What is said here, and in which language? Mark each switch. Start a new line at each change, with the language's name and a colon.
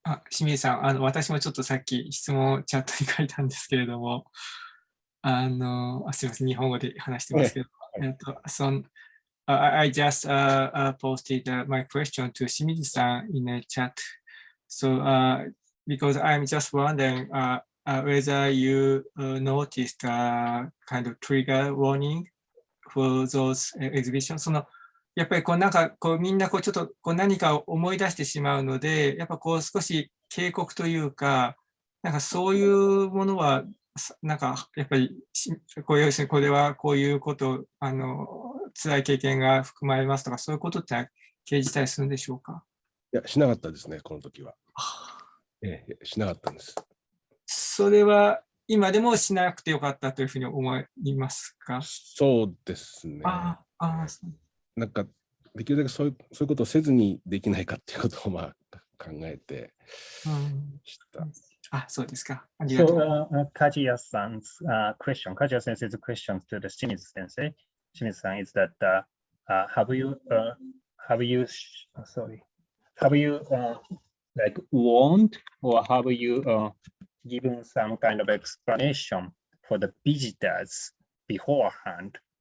Japanese: 清水さん、私もちょっとさっき質問をチャットに書いたんですけれども、すみません、日本語で話してますけど、
English: I just posted my question to Shimizu-san in a chat. So because I'm just wondering whether you noticed a kind of trigger warning for those exhibitions.
Japanese: そのやっぱりこうなんかこうみんなこうちょっとこう何かを思い出してしまうので、やっぱこう少し警告というか、なんかそういうものはなんかやっぱりこう要するにこれはこういうこと辛い経験が含まれますとか、そういうことって掲示したりするんでしょうか？いや、しなかったですね、この時は。しなかったんです。それは今でもしなくてよかったというふうに思いますか？そうですね。なんかできるだけそういうことをせずにできないかっていうことを考えてした。そうですか。ありがとう。
English: So, KAIJIYA-san's question, KAIJIYA-sensei's question to the Shimizu sensei, Shimizu-san, is that have you like warned or have you given some kind of explanation for the visitors beforehand?